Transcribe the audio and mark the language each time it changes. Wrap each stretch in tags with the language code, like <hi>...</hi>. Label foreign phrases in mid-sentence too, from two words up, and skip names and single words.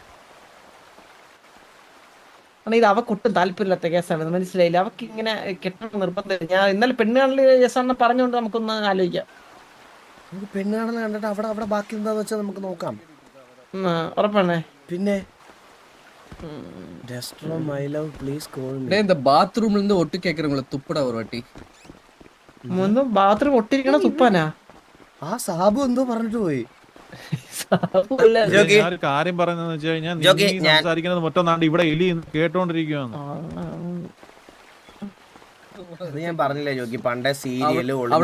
<ml>ഇത് അവക്കൊട്ടും താല്പര്യമില്ലാത്ത കേസാണ്, മനസ്സിലായില്ല. അവക്ക് ഇങ്ങനെ കെട്ടണം നിർബന്ധം. ഞാൻ ഇന്നലെ പെണ്ണ് കാണൽ കേസാണെന്ന് പറഞ്ഞുകൊണ്ട് നമുക്കൊന്ന് ആലോചിക്കാം. നമുക്ക് പെണ്ണ് കാണൽ കണ്ടിട്ട് അവിടെ ബാക്കി എന്താന്ന് വെച്ചാൽ നമുക്ക് നോക്കാം. ഉറപ്പാണേ. പിന്നെ</ml> <ta>இந்த பாத்ரூம்ல இருந்து ஒட்டு கேக்குறவங்கள துப்புடா ஒரு வாட்டி.</ta> <ml>ബാത്റൂം ഒട്ടിരിക്കണ തുപ്പാനാ? ആ സാബു എന്തോ പറഞ്ഞിട്ട് പോയി. ഒരു കാര്യം പറയുന്നത് വെച്ച് കഴിഞ്ഞാൽ സംസാരിക്കുന്നത് മൊത്തം ഇവിടെ എലി കേട്ടോണ്ടിരിക്കുകയാണ്. ഞാൻ പറഞ്ഞില്ലേ ജോക്കി, പണ്ടേ സീരിയല്</ml>